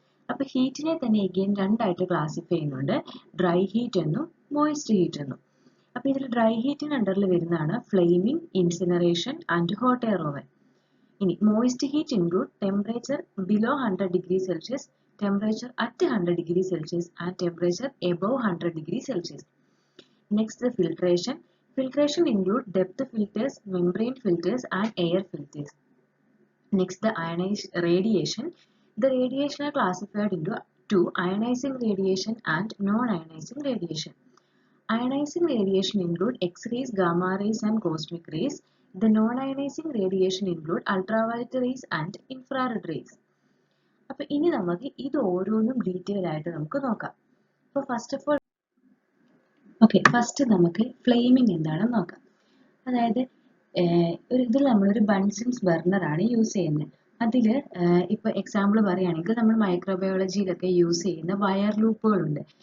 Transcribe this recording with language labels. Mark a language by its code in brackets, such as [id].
[ml] അപ്പൊ ഹീറ്റിനെ തന്നെ എഗെയിൻ രണ്ടായിട്ട് ക്ലാസിഫൈ ചെയ്യുന്നുണ്ട്, ഡ്രൈ ഹീറ്റ് എന്നും മോയിസ്റ്റ് ഹീറ്റ് എന്നും. അപ്പൊ ഇതിൽ ഡ്രൈ ഹീറ്റിന് അണ്ടറിൽ വരുന്നതാണ് flaming, incineration and hot air oven. [en] ഇനി moist heat include temperature below 100 degree Celsius, temperature at 100 degree Celsius and temperature above 100 degree Celsius. Next, the filtration. Filtration include depth filters, membrane filters and air filters. Next, the radiation. The radiation are classified into two: ionizing radiation and non-ionizing radiation. Ionizing radiation include X-rays, gamma rays and cosmic rays. The non-ionizing radiation include ultraviolet rays and infrared rays. [ml] അപ്പോൾ ഇനി നമുക്ക് ഇത് ഓരോന്നും detail ആയിട്ട് നമുക്ക് നോക്കാം. അപ്പോൾ first of all first നമുക്ക് ഫ്ലെയിമിംഗ് എന്താണെന്ന് നോക്കാം. അതായത് ഇതിൽ നമ്മളൊരു ബൺസൺസ് ബർണറാണ് യൂസ് ചെയ്യുന്നത്. അതിൽ ഇപ്പോൾ എക്സാമ്പിൾ പറയുകയാണെങ്കിൽ നമ്മൾ മൈക്രോബയോളജിയിലൊക്കെ യൂസ് ചെയ്യുന്ന വയർ ലൂപ്പുകളുണ്ട്.